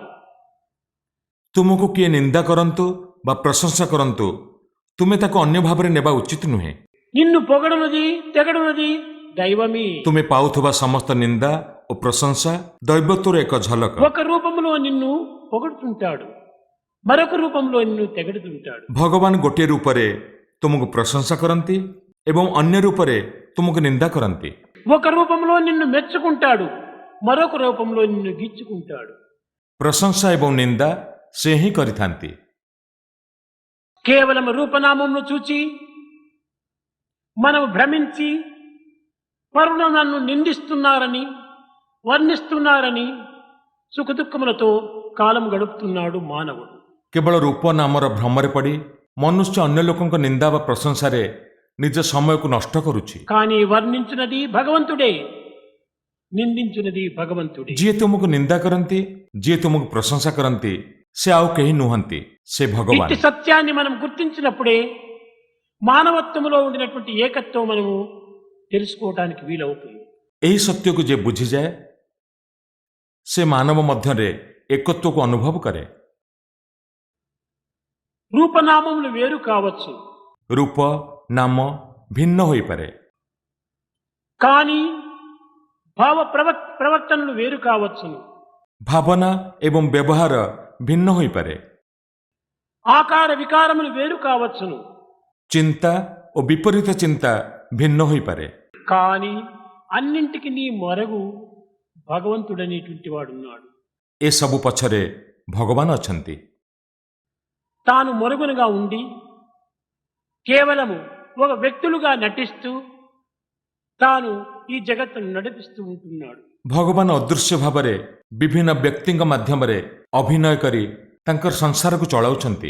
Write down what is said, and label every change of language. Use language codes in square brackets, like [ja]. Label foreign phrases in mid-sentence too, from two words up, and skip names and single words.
[or] ତୁମକୁ କିଏ ନିନ୍ଦା କରନ୍ତୁ ବା ପ୍ରଶଂସା କରନ୍ତୁ, ତୁମେ ତାକୁ ଅନ୍ୟ ଭାବରେ ନେବା ଉଚିତ ନୁହେଁ। [te] నిన్ను పొగడునది తెగడునది దైవమే. [or] ତୁମେ ପାଉଥିବା ସମସ୍ତ ନିନ୍ଦା ଓ ପ୍ରଶଂସା ଦୈବତ୍ୱର ଏକ ଝଲକ। [te] ఒక రూపంలో నిన్ను పొగడుతుంటాడు, మరొక రూపంలో నిన్ను తెగడుతుంటాడు. [or] ଭଗବାନ ଗୋଟିଏ ରୂପରେ ତୁମକୁ ପ୍ରଶଂସା କରନ୍ତି ଏବଂ ଅନ୍ୟ ରୂପରେ ତୁମକୁ ନିନ୍ଦା କରନ୍ତି। [te] ఒక రూపంలో నిన్ను మెచ్చుకుంటాడు, మరొక రూపంలో నిన్ను గిచ్చుకుంటాడు. [or] ପ୍ରଶଂସା ଏବଂ ନିନ୍ଦା ସେ ହିଁ କରିଥାନ୍ତି। [te] కేవలం రూపనామమును చూచి మనము భ్రమించి పరులు నన్ను నిందిస్తున్నారని వర్ణిస్తున్నారని సుఖదుఖములతో కాలం గడుపుతున్నాడు మానవుడు. [or] କେବଳ ରୂପ ନାମର ଭ୍ରମରେ ପଡ଼ି ମନୁଷ୍ୟ ଅନ୍ୟ ଲୋକଙ୍କ ନିନ୍ଦା ବା ପ୍ରଶଂସାରେ ନିଜ ସମୟକୁ ନଷ୍ଟ କରୁଛି। [te] కానీ వర్ణించునది భగవంతుడే, నిందించునది భగవంతుడే. [or] ଯିଏ ତୁମକୁ ନିନ୍ଦା କରନ୍ତି, ଯିଏ ତୁମକୁ ପ୍ରଶଂସା କରନ୍ତି, ସେ ଆଉ କେହି ନୁହନ୍ତି, ସେ ଭଗବାନ। [te] ఇట్టి సత్యాన్ని మనం గుర్తించినప్పుడే మానవత్వములో ఉండినటువంటి ఏకత్వం మనము తెలుసుకోవటానికి వీలవుతుంది. [or] ଏହି ସତ୍ୟକୁ ଯିଏ ବୁଝିଯାଏ ସେ ମାନବ ମଧ୍ୟରେ ଏକତ୍ୱକୁ ଅନୁଭବ କରେ। [te] రూపనామములు వేరు కావచ్చు, [or] ରୂପ ନାମ ଭିନ୍ନ ହୋଇପାରେ, [te] కానీ భావ ప్రవర్తనలు వేరు కావచ్చును. [or] ଭାବନା ଏବଂ ବ୍ୟବହାର ଭିନ୍ନ ହୋଇପାରେ, [te] ఆకార వికారములు వేరు కావచ్చును. [or] ଚିନ୍ତା ଓ ବିପରୀତ ଚିନ୍ତା ଭିନ୍ନ ହୋଇପାରେ, [te] కానీ అన్నింటికి నీ మొరగు భగవంతుడనేటువంటి వాడున్నాడు. [or] ଏସବୁ ପଛରେ ଭଗବାନ ଅଛନ୍ତି। [te] తాను మొరుగునుగా ఉండి కేవలము ఒక వ్యక్తులుగా నటిస్తూ తాను ఈ జగత్తును నడిపిస్తూ ఉంటున్నాడు. [or] ଭଗବାନ ଅଦୃଶ୍ୟ ଭାବରେ ବିଭିନ୍ନ ବ୍ୟକ୍ତିଙ୍କ ମାଧ୍ୟମରେ ଅଭିନୟ କରି ତାଙ୍କର ସଂସାରକୁ ଚଳାଉଛନ୍ତି।